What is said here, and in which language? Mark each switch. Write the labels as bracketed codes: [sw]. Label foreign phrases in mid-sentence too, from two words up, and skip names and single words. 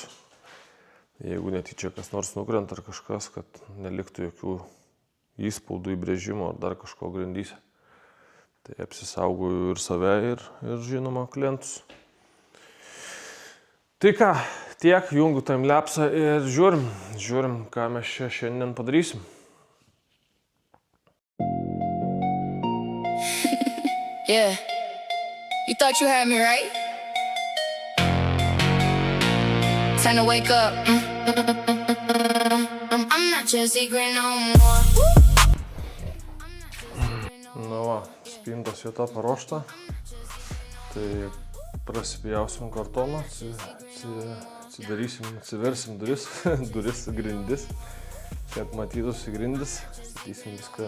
[lt] Jeigu netyčia kas nors nukrenta ar kažkas, kad neliktų jokių įspaudų, įbrėžimo ar dar kažko grindyse. Tai apsisaugoju ir save, ir žinoma klientus. Tai ką, tiek, jungiu timelapsą ir žiūrim, ką mes čia šiandien padarysim. [en] Yeah, you thought you had me, right? Time to wake up. I'm not your secret no more. [lt] Na va, spintos vieta paruošta. Tai prasipjausim kartoną, atsiversim duris grindis, kad matytųsi grindis, statysim viską